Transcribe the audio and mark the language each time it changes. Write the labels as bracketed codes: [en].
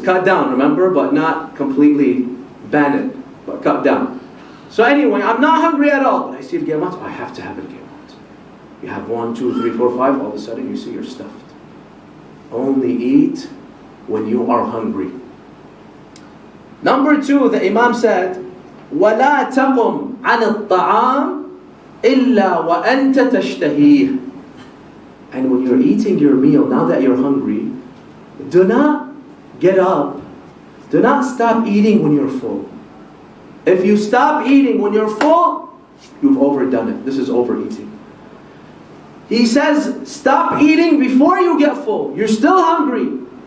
[en] Cut down, remember, but not completely ban it, but cut down. So anyway, I'm not hungry at all, but I see gemat, I have to have a gemat. You have 1, 2, 3, 4, 5, all of a sudden you see you're stuffed. Only eat when you are hungry. Number 2, the Imam said, [ar] وَلَا تَقُمْ عَنِ الطَّعَامِ إِلَّا وَأَنْتَ تَشْتَهِيهِ. [en] And when you're eating your meal, now that you're hungry, do not get up. Do not stop eating when you're full. If you stop eating when you're full, you've overdone it. This is overeating. He says, stop eating before you get full. You're still hungry.